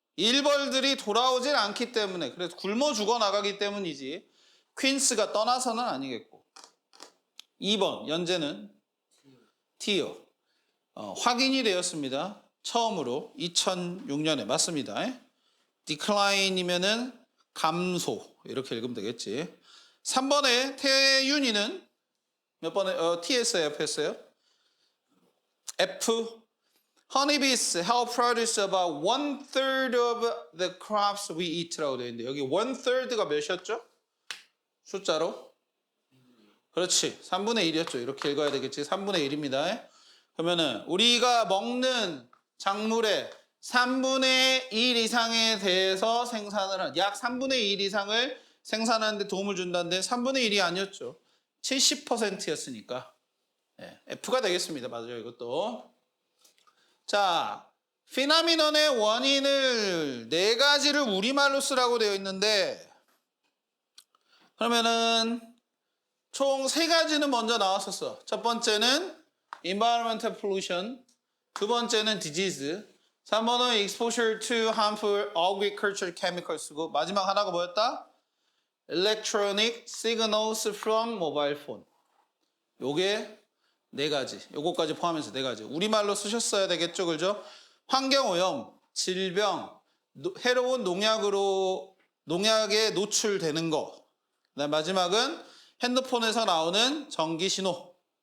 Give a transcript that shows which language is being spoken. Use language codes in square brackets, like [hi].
[ko] 일벌들이 돌아오질 않기 때문에 그래서 굶어 죽어 나가기 때문이지 퀸스가 떠나서는 아니겠고 2번 연재는 T요. 확인이 되었습니다. 처음으로 2006년에 맞습니다. decline이면은 감소 이렇게 읽으면 되겠지. 3번에 태윤이는 몇 번에 T했어요 F했어요? [en] F Honeybees help produce about 1/3 of the crops we eat [ko] 라고 되어 있는데 여기 1/3가 몇이었죠? 숫자로? 그렇지. 3분의 1이었죠. 이렇게 읽어야 되겠지. 3분의 1입니다. 그러면은 우리가 먹는 작물의 3분의 1 이상에 대해서 생산을 한 약 3분의 1 이상을 생산하는 데 도움을 준다는데 3분의 1이 아니었죠. 70%였으니까 F가 되겠습니다. 맞아요. 이것도. 자, 피나미넌의 원인을 4가지를 우리말로 쓰라고 되어 있는데 그러면은 총 3가지는 먼저 나왔었어. 첫 번째는 [en] environmental pollution, [ko] 두 번째는 disease, 3번은 [en] exposure to harmful agricultural chemicals [ko] 고 마지막 하나가 뭐였다? [en] electronic signals from mobile phone. [ko] 요게 4가지, 요거까지 포함해서 4가지. 우리말로 쓰셨어야 되겠죠, 그죠? 환경오염, 질병, 해로운 농약에 노출되는 거. 그다음 마지막은 핸드폰에서 나오는 전기신호.